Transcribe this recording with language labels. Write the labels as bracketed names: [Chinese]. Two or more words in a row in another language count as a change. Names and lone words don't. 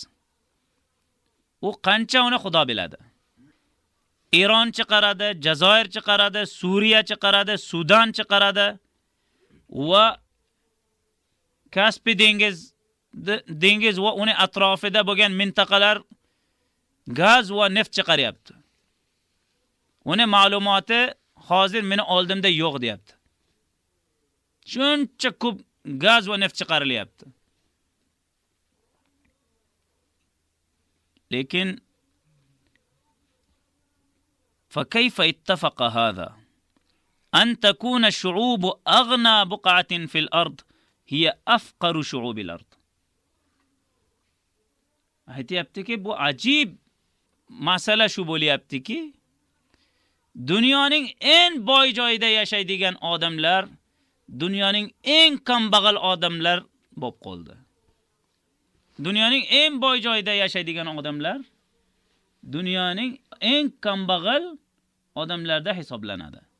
[Uzbek] U qancha uni Xudo biladi. Eron chiqaradi, Jazoir chiqaradi, Suriya chiqaradi, Sudan chiqaradi va Kaspiy dengiz va uning atrofida bo'lgan mintaqalar gaz va neft chiqaryapti. Uni ma'lumoti hozir meni oldimda yo'q deyapti. Shuncha ko'p gaz va neft chiqarilyapti. [Arabic] Lekin فكيف اتفق هذا أن تكون الشعوب أغنى بقعة في الأرض هي أفقر شعوب الأرض. [Uzbek] aytayaptiki bu ajib masala shu bo'lyaptiki, dunyoning eng boy joyida yashaydigan odamlar dunyoning eng kambag'al odamlar bo'lib qoldi. Dunyoning eng boy joyida yashaydigan odamlar dunyoning eng kambag'al odamlarda hisoblanadi.